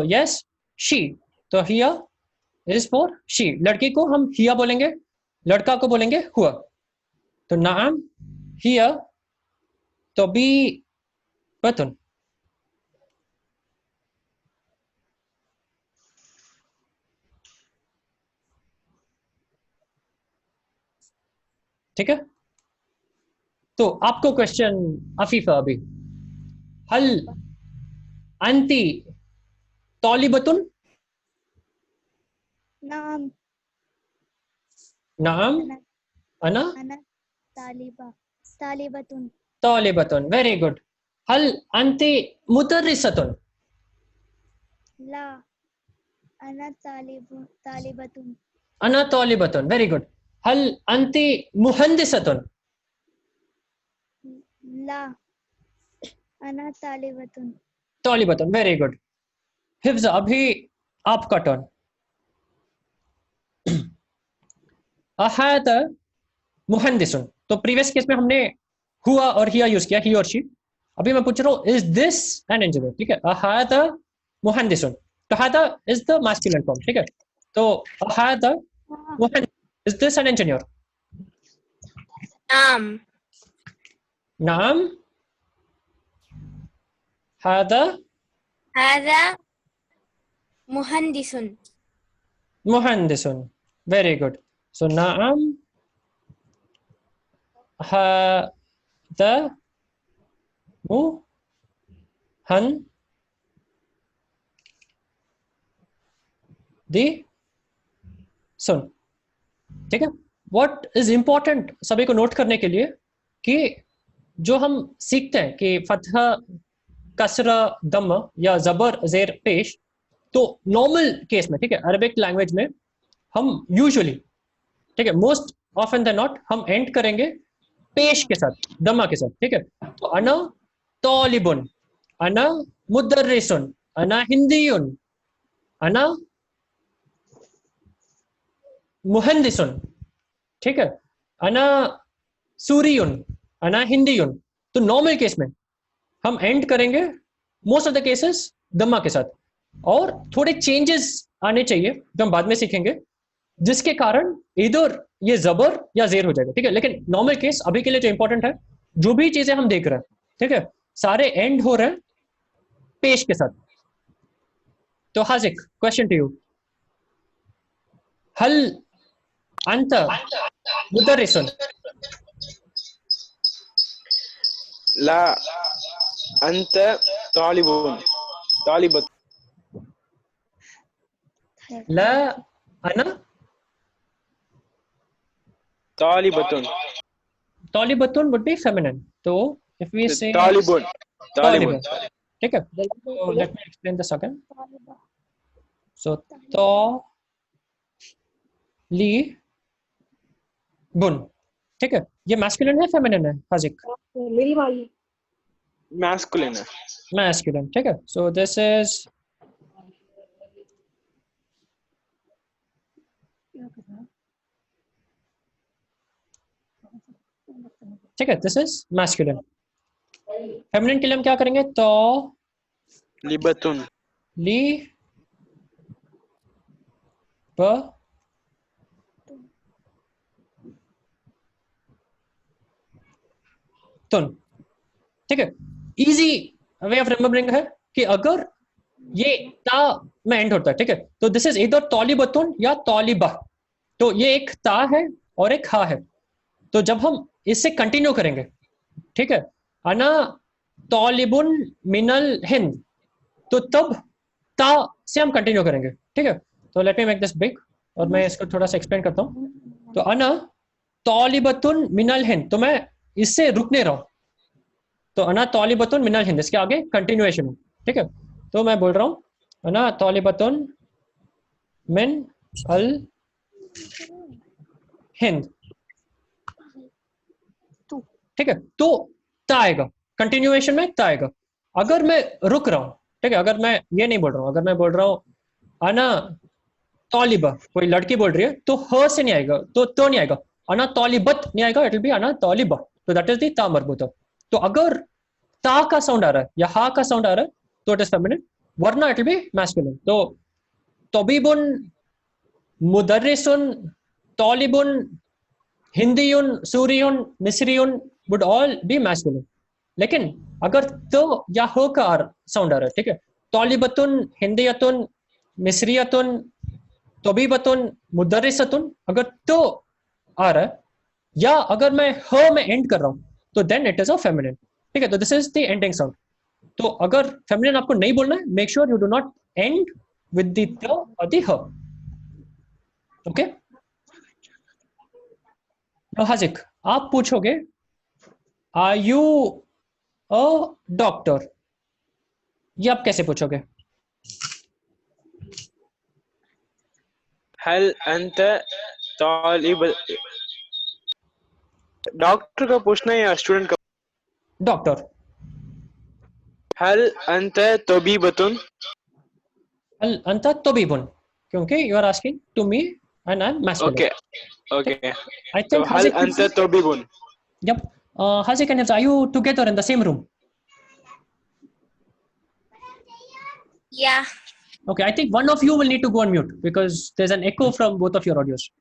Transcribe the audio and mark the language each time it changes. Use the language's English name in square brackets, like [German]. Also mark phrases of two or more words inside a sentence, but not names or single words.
[English] yes she, [Hindi] तो हिया [English] is for she, [Hindi] लड़की को हम हिया बोलेंगे, लड़का को बोलेंगे हुआ, तो नाम [Arabic] هي طبيبةٌ, [Hindi] ठीक है। तो आपको क्वेश्चन अफीफा, अभी [Arabic] هل أنتِ طالبةٌ, नाम। नाम अना। अना أنا طالبة. طالبةٌ. तौलिबतुन, [English] very good. [Arabic] هل أنتِ مدرسةٌ, لا. أنا طالبةٌ. أنا طالبةٌ, [English] very good. [Arabic] هل أنتِ مهندسةٌ, لا. أنا طالبةٌ. तौलिबतुन, [English] very good. [Hindi] हिफ्ज, अभी आपका टर्न। [Arabic] أهذا مهندسٌ, [Hindi] तो [English] previous case [Hindi] में हमने हुआ और हिया यूज किया, ही और शी। अभी मैं पूछ रहा हूँ [English] is this an engineer, [Hindi] ठीक है। [Arabic] أهذا مهندسٌ, [Hindi] तो हादा [English] is the masculine form, [Hindi] ठीक है, तो [Arabic] أهذا مهندس, [English] is this an engineer? [Arabic] नाम نعم هذا هذا مهندس मुहंदिसुन, [English] very good. [Arabic] सो نعم هذا مهندسٌ, [Hindi] ठीक है। [English] what is important [Hindi] सभी को नोट करने के लिए, कि जो हम सीखते हैं कि [Arabic] فتحة كسرة ضمة [Hindi] या जबर जेर पेश, तो [English] normal case [Hindi] में, ठीक है, [English] Arabic language [Hindi] में हम यूजुअली, ठीक है, [English] most often than not [Hindi] हम एंड करेंगे पेश के साथ, दमा के साथ, ठीक है। [Arabic] तो أنا طالبٌ، أنا مدرسٌ, أنا هنديٌّ، أنا مهندسٌ, [Hindi] ठीक है, [Arabic] أنا سوريٌّ، أنا هنديٌّ. [Hindi] तो [English] normal case [Hindi] में हम एंड करेंगे [English] most of the cases [Hindi] दम्मा के साथ, और थोड़े चेंजेस आने चाहिए जो हम बाद में सीखेंगे, जिसके कारण इधर ये जबर या जेर हो जाएगा, ठीक है। लेकिन [English] normal case [Hindi] अभी के लिए जो इंपॉर्टेंट है, जो भी चीजें हम देख रहे हैं, ठीक है, सारे एंड हो रहे हैं पेश के साथ। [Arabic] तो हाजिक, [English] question to you, [Arabic] هل أنت مدرسٌ, لا أنت طالبٌ طالبة لا أنا तालिबतुन [English] तालिबतुन would be feminine, so if we say [Arabic] طالبٌ طالبٌ [Hindi] ठीक है, [English] so let me explain this again. [Arabic] तालिबा [Hindi] So to li bun, ठीक है, ये masculine है feminine है हाजिक? masculine है [English] Masculine, [Hindi] ठीक है। [English] So this is [Hindi] ठीक है, [English] this is masculine। [Hindi] feminine के लिए हम क्या करेंगे? तो [Arabic] लिबतुन لِ بَ تُنْ, [Hindi] ठीक है। [English] easy way of remembering [Hindi] है कि अगर ये ता में एंड होता है, ठीक है, तो [English] this is either [Hindi] तौलिबतुन या तौलिबा, तो ये एक ता है और एक हा है। तो जब हम इससे कंटिन्यू करेंगे, ठीक है, [Arabic] أنا طالبٌ من الهند, [Hindi] तो तब ता से हम कंटिन्यू करेंगे, ठीक है। तो [English] let me make this big, [Hindi] और मैं इसको थोड़ा सा एक्सप्लेन करता हूँ। तो [Arabic] أنا طالبةٌ من الهند, [Hindi] तो मैं इससे रुक नहीं रहा हूँ, तो [Arabic] أنا طالبةٌ من الهند, [Hindi] इसके आगे कंटिन्यूएशन है, ठीक है। तो मैं बोल रहा हूँ [Arabic] أنا طالبةٌ من الهند, [Hindi] ठीक है। तो ता आएगा, कंटिन्यूएशन में ता आएगा। अगर मैं रुक रहा हूँ, ठीक है, अगर मैं ये नहीं बोल रहा हूँ, अगर मैं बोल रहा हूँ [Arabic] أنا طالبة, [Hindi] कोई लड़की बोल रही है, तो ह से नहीं आएगा, तो नहीं आएगा, [Arabic] أنا طالبت [Hindi] नहीं आएगा, [English] it will be [Arabic] أنا طالبة, [English] तो that is the [Arabic] تاء مربوطة. [Hindi] तो अगर ता का साउंड आ रहा है या हा का साउंड आ रहा है, तो [English] it is feminine, [Hindi] वरना [English] it will be masculine. [Arabic] तो طبيبٌ، مدرسٌ، طالبٌ، هنديٌّ، سوريٌّ، مصريٌّ [English] would all be masculine. [Hindi] लेकिन अगर तो या हो का साउंड आ रहा है, ठीक है, [Arabic] طالبةٌ، هنديةٌ، مصريةٌ، طبيبةٌ، مدرسةٌ, [Hindi] अगर तो आ रहा है या अगर मैं ह में एंड कर रहा हूं, तो [English] then it is a feminine, [Hindi] ठीक है। तो [English] this is the ending sound. [Hindi] तो अगर फेमिनिन आपको नहीं बोलना है, [English] make sure you do not end with the t and the h, okay. [Hindi] हाजिक, आप पूछोगे [English] are you a doctor, [Hindi] ये आप कैसे पूछोगे? [Arabic] هل أنت طالب [Hindi] डॉक्टर का पूछना है या स्टूडेंट का? [English] डॉक्टर। [Arabic] هل أنت طبيبةٌ هل أنت طبيبٌ, [English] क्योंकि you are asking to me and I am masculine. ओके I [Hindi] तो [English] think [Arabic] हल [English] Hazik, [Arabic] أنت طبيبٌ [English] yep. Hazik and Hifz, are you together in the same room? Yeah. Okay, I think one of you will need to go on mute because there's an echo from both of your audios.